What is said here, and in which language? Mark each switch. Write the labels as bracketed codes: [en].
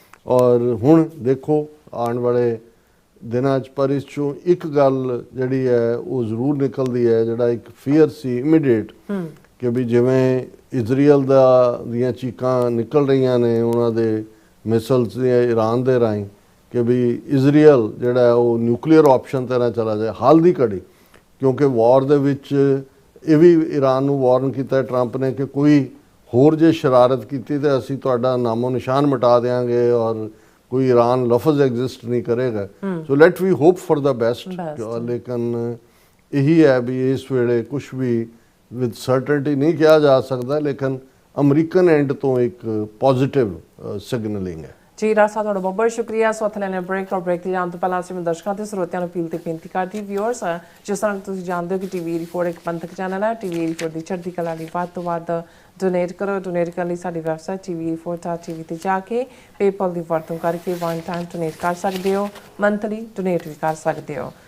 [pa] ਔਰ ਹੁਣ ਦੇਖੋ ਆਉਣ ਵਾਲੇ ਦਿਨਾਂ 'ਚ ਪਰ ਇਸ 'ਚੋਂ ਇੱਕ ਗੱਲ ਜਿਹੜੀ ਹੈ ਉਹ ਜ਼ਰੂਰ ਨਿਕਲਦੀ ਹੈ, ਜਿਹੜਾ ਇੱਕ ਫੀਅਰ ਸੀ ਇਮੀਡੀਏਟ ਕਿ ਵੀ ਜਿਵੇਂ ਇਜ਼ਰਾਈਲ ਦੀਆਂ ਚੀਕਾਂ ਨਿਕਲ ਰਹੀਆਂ ਨੇ ਉਹਨਾਂ ਦੇ ਮਿਸਲਸ ਦੀਆਂ ਈਰਾਨ ਦੇ ਰਾਹੀਂ, ਕਿ ਵੀ ਇਜ਼ਰਾਈਲ ਜਿਹੜਾ ਉਹ ਨਿਊਕਲੀਅਰ ਆਪਸ਼ਨ 'ਤੇ ਨਾ ਚਲਾ ਜਾਏ ਹਾਲ ਦੀ ਘੜੀ। ਕਿਉਂਕਿ ਵਾਰ ਦੇ ਵਿੱਚ ਇਹ ਵੀ ਈਰਾਨ ਨੂੰ ਵਾਰਨ ਕੀਤਾ ਟਰੰਪ ਨੇ ਕਿ ਕੋਈ ਹੋਰ ਜੇ ਸ਼ਰਾਰਤ ਕੀਤੀ ਤਾਂ ਅਸੀਂ ਤੁਹਾਡਾ ਨਾਮੋ ਨਿਸ਼ਾਨ ਮਿਟਾ ਦਿਆਂਗੇ ਔਰ [hi] कोई ईरान लफ्ज़ एग्जिस्ट नहीं करेगा। [en] So let we hope for the best. [hi] लेकिन यही है भी इस वेले कुछ भी विद सर्टनटी नहीं किया जा सकता, लेकिन अमरीकन एंड तो एक पॉजिटिव सिग्नलिंग है। [pa] जी राज साहब ਤੁਹਾਡਾ ਬਹੁਤ ਸ਼ੁਕਰੀਆ। ਸੋ ਇੱਥੇ ਲੈਣੇ ਬ੍ਰੇਕ ਔਰ ਬ੍ਰੇਕ ਤੇ ਜਾਣ ਤੋਂ ਪਹਿਲਾਂ ਅਸੀਂ ਦਰਸ਼ਕਾਂ ਤੇ ਸਰੋਤਿਆਂ ਨੂੰ ਅਪੀਲ ਤੇ ਬੇਨਤੀ ਕਰਦੀ ਵਿਊਅਰਸ, ਜਿਸ ਤਰ੍ਹਾਂ ਤੁਸੀਂ ਜਾਣਦੇ ਹੋ ਕਿ ਟੀਵੀ 84 ਇੱਕ ਪੰਥਕ ਚੈਨਲ ਹੈ। ਟੀਵੀ 84 ਦੀ ਚੜ੍ਹਦੀ ਕਲਾ ਲਈ ਵੱਧ ਤੋਂ ਵੱਧ ਡੋਨੇਟ ਕਰੋ। ਡੋਨੇਟ ਕਰਨ ਲਈ ਸਾਡੀ ਵੈਬਸਾਈਟ tv84.tv ਤੇ ਜਾ ਕੇ ਪੇਪਲ ਦੀ ਵਰਤੋਂ ਕਰਕੇ ਵਨ ਟਾਈਮ ਡੋਨੇਟ ਕਰ ਸਕਦੇ ਹੋ, ਮੰਥਲੀ ਡੋਨੇਟ ਵੀ ਕਰ ਸਕਦੇ ਹੋ।